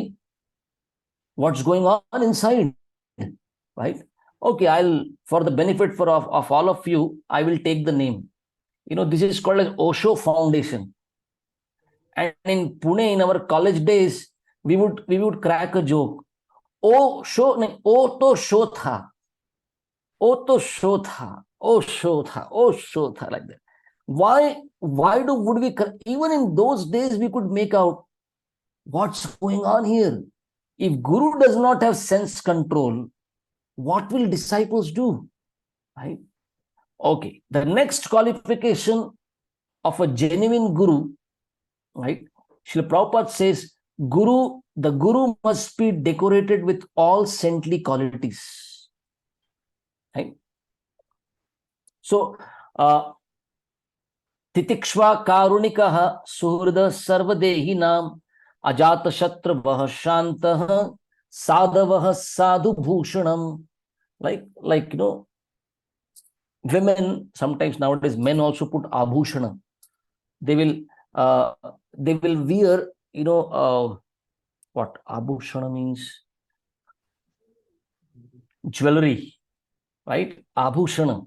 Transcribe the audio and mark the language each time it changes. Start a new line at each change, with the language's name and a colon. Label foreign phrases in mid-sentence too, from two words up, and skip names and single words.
English: What's going on inside? Right? Okay, for the benefit of all of you, I will take the name. This is called as Osho Foundation. And in Pune, in our college days, we would crack a joke.
Hindi: O to sho tha. O to sho tha. O sho tha. O sho tha,
English: like that. Why would we, even in those days, we could make out what's going on here. If Guru does not have sense control, what will disciples do? Right? Okay. The next qualification of a genuine Guru, right? Srila Prabhupada says, the Guru must be decorated with all saintly qualities. Right? So,
Sanskrit: Titikshva Karunikaha Suhrda Sarvadehinam Ajata Shatra Shantah Sadhavah Sadhu Bhushanam.
English: Like, women, sometimes nowadays men also put abhushana. They will wear, what abhushana means? Jewelry, right? Abhushana.